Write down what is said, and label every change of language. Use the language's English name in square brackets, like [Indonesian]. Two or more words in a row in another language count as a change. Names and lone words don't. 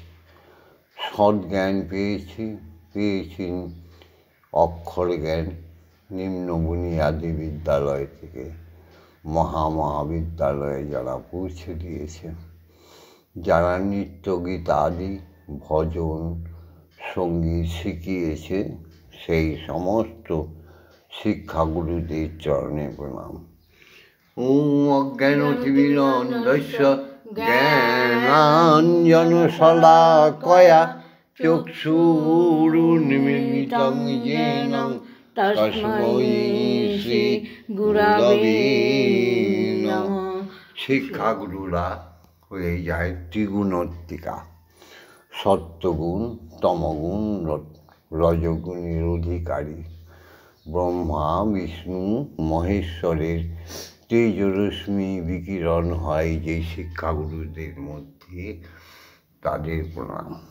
[Bangla] সৎ জ্ঞান পেয়েছি অক্ষর জ্ঞান নিম্ন বুনিয়াদী বিদ্যালয় থেকে মহাবিদ্যালয়ে যারা পৌঁছে দিয়েছে, যারা নৃত্য গীত আদি ভজন সঙ্গীত শিখিয়েছে, সেই সমস্ত শিক্ষাগুরুদের চরণে প্রণাম। [Sanskrit] ওম অজ্ঞানতিমিরন্ধস্য জ্ঞানাঞ্জনশলাকয়া চক্ষুরুন্মিলিतं येन তস্मै শ্রী গুরবে নমঃ। [Bangla] শিক্ষাগুরুরা হয়ে যায় ত্রিগুণাত্মিকা, সত্যগুণ, তমগুণ, রজগুণের অধিকারী। ব্রহ্মা বিষ্ণু মহেশ্বরের তেজরশ্মি বিকিরণ হয় যে শিক্ষাগুরুদের মধ্যে, তাদের প্রণাম।